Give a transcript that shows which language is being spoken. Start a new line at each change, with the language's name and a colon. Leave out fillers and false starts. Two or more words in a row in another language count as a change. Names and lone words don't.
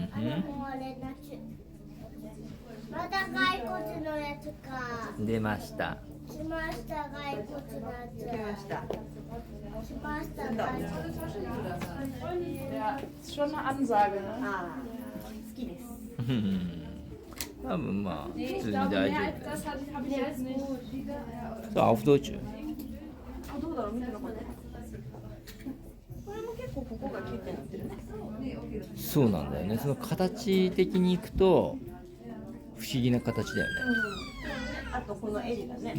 Japanese: もうあれなし。また骸骨のやつか。出ました。来ました、骸骨のやつ。来ました。来ました、骸骨のやつ。
German: Schon eine Ansage, ne?
Japanese: ああ、好きです。多分まあ普通
German: Nee,
Japanese: に
German: ich
Japanese: 大
German: glaube,
Japanese: 丈
German: mehr
Japanese: 夫
German: als das habe ich jetzt nicht.
Japanese: そう、アウフドーチュー。あ、どうだろう、見てなかった。これも結構ここがキュッてなってるね。そうなんだよね。その形的にいくと不思議な形だよね。あとこの襟がね、